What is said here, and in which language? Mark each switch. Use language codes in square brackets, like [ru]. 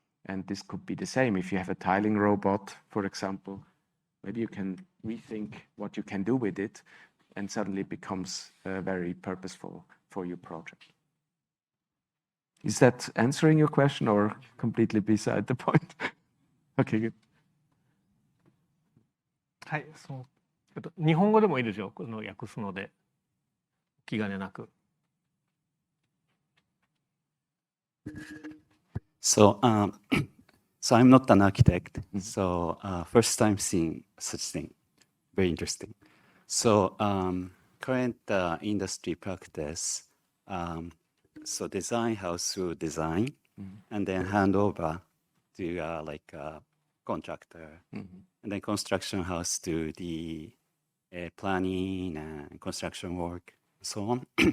[en] And this could be the same. If you have a tiling robot, for example, maybe you can rethink what you can do with it, and suddenly it becomes very purposeful for your project. Is that answering your question or completely beside the point? Okay, good. [ja] はい、日本語でもいいですよ。この訳すので気兼ねなく。 [en] So I'm not an architect. So first time seeing such thing, very interesting. So current industry practice, so design house will design and then hand over to like a contractor, and then construction house do the planning and construction work, so on.